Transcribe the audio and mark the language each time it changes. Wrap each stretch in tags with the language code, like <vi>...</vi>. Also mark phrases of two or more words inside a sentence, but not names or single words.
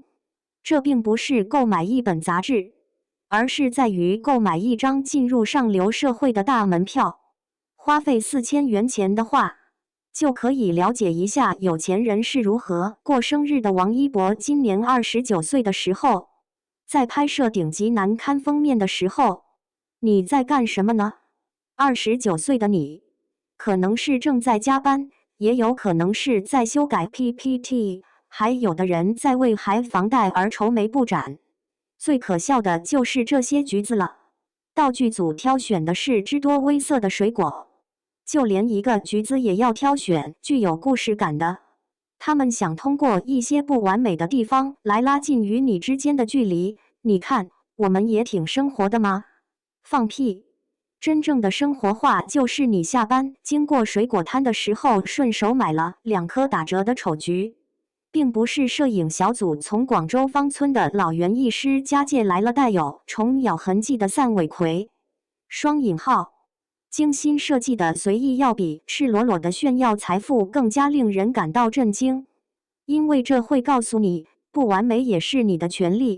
<zh>這並不是購買一本雜誌，而是在於購買一張進入上流社會的大門票。花費4000元錢的話，就可以了解一下有錢人是如何過生日的。王一博今年29歲的時候，在拍攝頂級男刊封面的時候，你在幹什麼呢？29歲的你，可能是正在加班，也有可能是在修改 PPT， 還有的人在為還房貸而愁眉不展。最可笑的就是這些橘子了。道具組挑選的是汁多微澀的水果，就連一個橘子也要挑選具有故事感的。他們想通過一些不完美的地方來拉近與你之間的距離。你看，我們也挺生活的嗎？放屁！真正的生活化就是你下班經過水果攤的時候，順手買了2顆打折的醜橘，並不是攝影小組從廣州芳村的老園藝師家借來了帶有蟲咬痕跡的散尾葵。雙引號，精心設計的隨意要比赤裸裸的炫耀財富更加令人感到震驚，因為這會告訴你，不完美也是你的權利。</zh>